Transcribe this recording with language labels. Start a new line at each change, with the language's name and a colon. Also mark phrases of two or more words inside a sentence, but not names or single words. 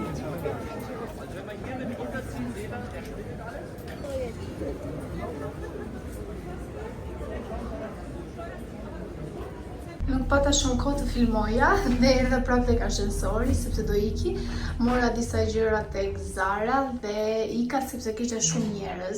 German: Also wenn man hier mit runterziehen, seht ihr, der schwindet alles.
Albanian: Nuk pata shumë kohë të filmoja dhe erdha prapë tek ashensori sepse do iki. Mora disa gjëra tek Zara dhe ika sepse kishte shumë njerëz.